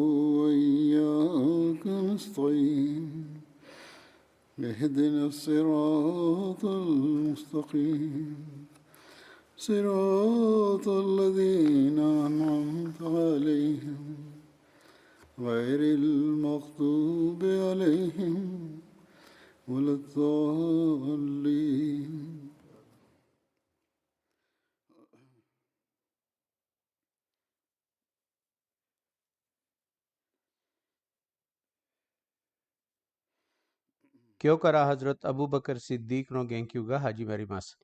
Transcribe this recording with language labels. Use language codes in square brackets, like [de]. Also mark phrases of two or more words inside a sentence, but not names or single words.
[ar] وإياك نستعين اهدنا الصراط المستقيم صراط الذين أنعمت عليهم غير المغضوب عليهم ولا الضالين. [ja] 今日からハズラット・アブーバカル・シッディークの言及が始まります。